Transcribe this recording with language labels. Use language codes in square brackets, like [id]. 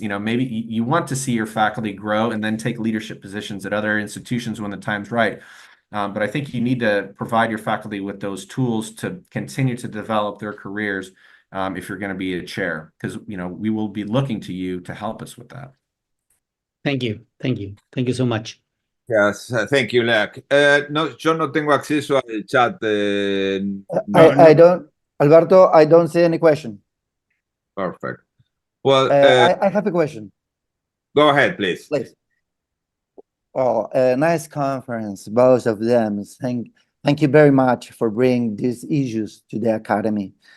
[en] Maybe you want to see your faculty grow and then take leadership positions at other institutions when the time's right. But I think you need to provide your faculty with those tools to continue to develop their careers if you're going to be a chair, because, we will be looking to you to help us with that. Thank you. Thank you. Thank you so much. Yes, thank you, Clarke. [es] No, yo no tengo acceso al chat. [en] I don't, Alberto, I don't see any question. Perfect. Well, I have a question. go ahead, please. Please. Oh, nice conference, both of them. Thank you very much for bringing these issues to the academy.